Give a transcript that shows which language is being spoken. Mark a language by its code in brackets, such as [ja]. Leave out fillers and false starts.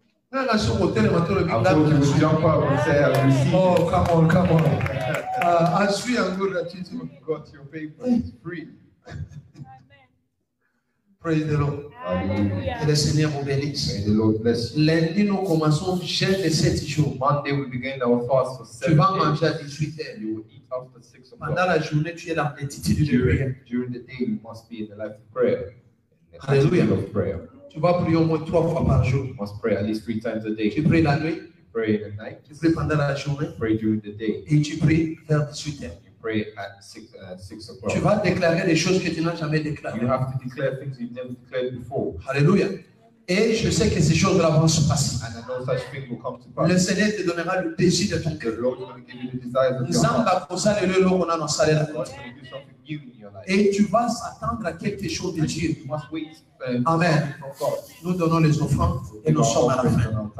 [en] I told you to jump up and say, I've received. Oh, come on. As we are good at it, you got your papers free. Praise the Lord. Hallelujah. [fr] Et le Seigneur vous bénisse. [en] May the Lord bless you. [fr] Lundi, nous commençons jeûne de 7 jours. [en] Monday, we begin our fast for 7 days. [fr] Tu vas manger à 18h. [en] You will eat after 6 o'clock. [fr] Pendant la journée, tu es dans l'attitude de prière. [en] During the day, you must be in the life of prayer. Hallelujah. Of prayer. [fr] Tu vas prier au moins 3 fois par jour. [en] You must pray at least 3 times a day. [fr] Tu pries la nuit. [en] You pray in the night. [fr] Tu pries pendant la journée. [en] You pray during the day. [fr] Et tu pries vers 18h. [en] Pray at 6 o'clock. [fr] Tu vas déclarer des choses que tu n'as jamais déclarées. [en] You have to declare things you've never declared before. [fr] Alléluia. Et je sais que ces choses-là vont se passer. [en] And I know such things will come to pass. [fr] Le Seigneur te donnera le désir de ton cœur. [en] The Lord is going to give you the desires of your heart. God is going to do something new in your life. [fr] Et tu vas s'attendre à quelque chose de Dieu. [en] You must wait. Amen. [fr] Nous donnons les offrandes et nous sommes à la fin.